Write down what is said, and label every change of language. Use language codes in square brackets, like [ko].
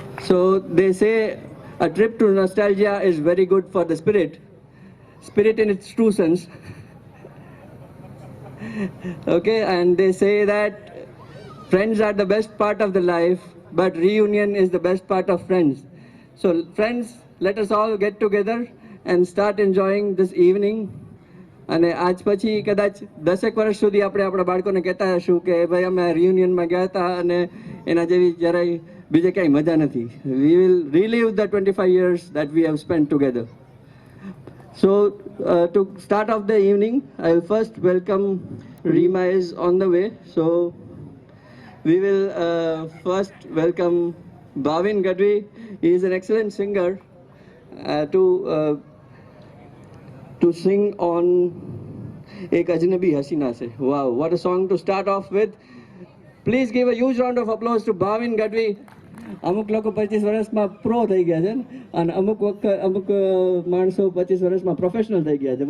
[en] So they say a trip to nostalgia is very good for the spirit in its true sense. Okay, and they say that friends are the best part of the life, but reunion is the best part of friends. So friends, let us all get together and start enjoying this evening. [gu] અને આજ પછી કદાચ 10 વર્ષ સુધી આપણે આપણા બાળકોને કહેતા હશું કે ભાઈ અમે રિયુનિયનમાં ગયા હતા અને એના જેવી જરાય બીજે ક્યાંય મજા નથી. [en] We will relive the 25 years that we have spent together. So to start off the evening, I will first welcome Reema is on the way. So we will first welcome Bhavin Gadvi. He is an excellent singer to sing on Ek Ajnabi Hasina Se. Wow, what a song to start off with. Please give a huge round of applause to Bhavin Gadvi. [gu] અમુક લોકો 25 વર્ષમાં pro થઈ ગયા છે અને અમુક માણસો 25 વર્ષમાં પ્રોફેશનલ થઈ ગયા છે.